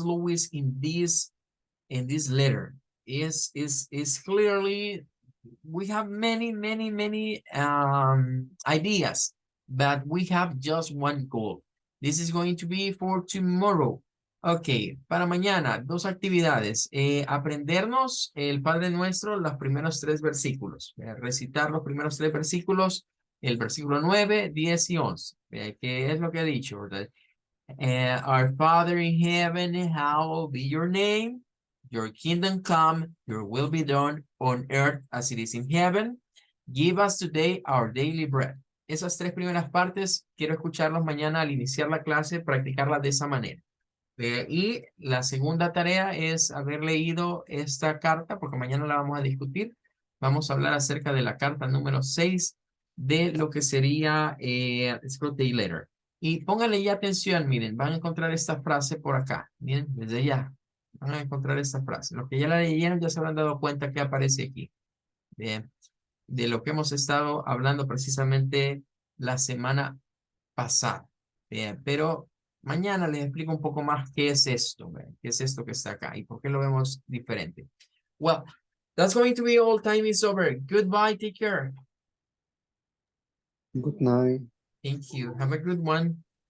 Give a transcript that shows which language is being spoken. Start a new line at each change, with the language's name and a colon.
English: Lewis in this letter. Is clearly we have many ideas, but we have just one goal. This is going to be for tomorrow.
Spanish: Ok, para mañana, dos actividades. Aprendernos el Padre Nuestro, los primeros tres versículos. Recitar los primeros tres versículos, el versículo 9, 10 y 11. ¿Qué es lo que ha dicho? ¿Verdad?
English: Our Father in heaven, hallowed be your name. Your kingdom come, your will be done on earth as it is in heaven. Give us today our daily bread.
Spanish: Esas tres primeras partes, quiero escucharlos mañana al iniciar la clase, practicarlas de esa manera. Y la segunda tarea es haber leído esta carta, porque mañana la vamos a discutir. Vamos a hablar acerca de la carta número 6 de lo que sería Scrutiny Letter. Y pónganle ya atención, miren, van a encontrar esta frase por acá. Miren, desde ya van a encontrar esta frase. Los que ya la leyeron ya se habrán dado cuenta que aparece aquí. Bien, de lo que hemos estado hablando precisamente la semana pasada. Bien, pero mañana les explico un poco más qué es esto, ¿verdad? Qué es esto que está acá y por qué lo vemos diferente.
English: Well, that's going to be all. Time is over. Goodbye. Take care. Good night. Thank you. Have a good one.